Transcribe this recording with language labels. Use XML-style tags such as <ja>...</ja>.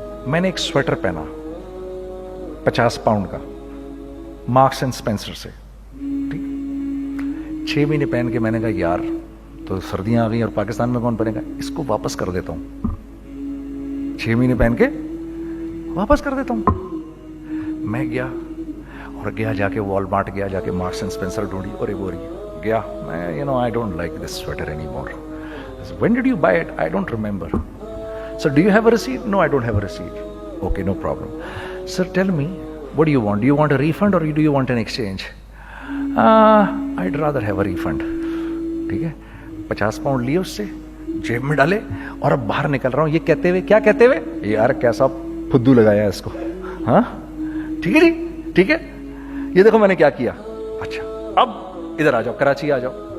<ur>میں نے ایک سویٹر پہنا 50 پاؤنڈ کا مارکس اینڈ اسپینسر سے, ٹھیک, 6 مہینے پہن کے میں نے کہا یار تو سردیاں آ گئی اور پاکستان میں کون پہنے گا, اس کو واپس کر دیتا ہوں, 6 مہینے پہن کے واپس کر دیتا ہوں. میں گیا اور جا کے والمارٹ گیا, جا کے مارکس اینڈ اسپینسر ڈھونڈی اور ایک بوری گیا. میں</ur> <en>I don't like this sweater anymore. When did you buy it? I don't remember. So do you have a receipt? No, I don't have a receipt. Okay, no problem. Sir, tell me, what do you want? Do you want a refund or do you want an exchange? I'd rather have a refund.</en> <ur>ٹھیک ہے, 50 pound لیے اس سے, جیب میں ڈالے اور اب باہر نکل رہا ہوں, یہ کہتے ہوئے, کیا کہتے ہوئے, یار کیسا پھدو لگایا اس کو. ہاں ٹھیک ہے جی, ٹھیک ہے, یہ دیکھو میں نے کیا کیا. اچھا اب ادھر آ جاؤ, کراچی آ جاؤ.</ur>